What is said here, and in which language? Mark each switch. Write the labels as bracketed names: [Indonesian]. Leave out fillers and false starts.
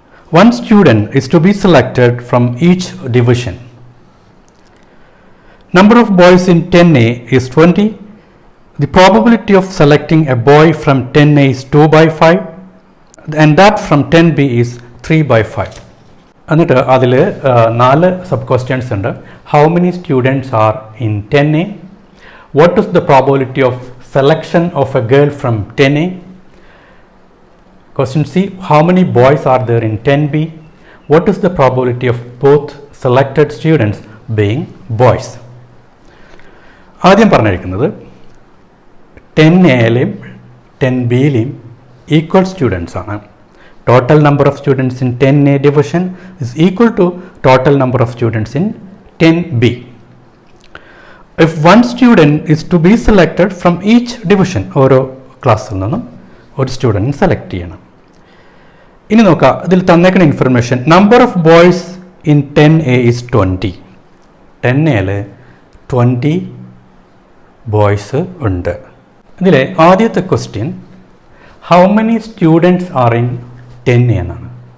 [English] One student is to be selected from each division. Number of boys in 10A is 20. The probability of selecting a boy from 10A is 2 by 5 and that from 10B is 3 by 5. [Malayalam] എന്നിട്ട് അതിൽ 4 sub questions ഉണ്ട്. [English] How many students are in 10A? What is the probability of selection of a girl from 10A? Question C. How many boys are there in 10B? What is the probability of both selected students being boys? [Malayalam] ആദ്യം പറഞ്ഞിരിക്കുന്നത് 10Aയിലെയും 10Bയിലെയും equal students ആണ്. [English] Total number of students in 10A division is equal to total number of students in 10B. If one student is to be selected from each division, [Malayalam] ഓരോ ക്ലാസ്സിൽ നിന്നും ഒരു student select ചെയ്യണം. ഇനി നോക്കാം, ഇതിൽ തന്നേക്കുന്ന information [English] Number of boys in 10A is 20. [Malayalam] 10Aയിൽ 20 boys ഉണ്ട്. ഇതിലെ ആദ്യത്തെ question [English] how many students are in 10A [Malayalam] എന്നാണ്.